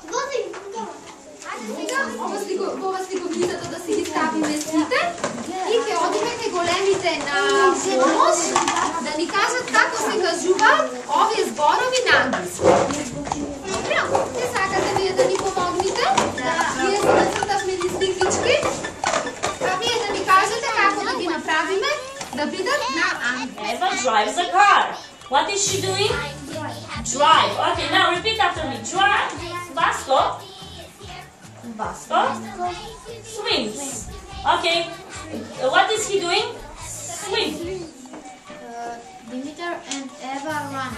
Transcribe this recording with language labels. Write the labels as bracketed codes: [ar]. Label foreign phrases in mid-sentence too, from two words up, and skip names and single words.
[mk] Ова сликовницата да си ги ставиме сите и ќе одиме кај големите на помош да ни кажат како се кажуваат овие зборови на англиски. Добро, те сакате вие да ни помогнете? Вие се нацртавме ни сликички, а вие да ни кажете како да ги направиме да бидат на англиски. [en] Eva drives a car. What is she doing? Drive. Okay, now repeat after me. Drive. Vasco. Vasco swims. Okay. What is he doing? Swim. Demeter and Eva run.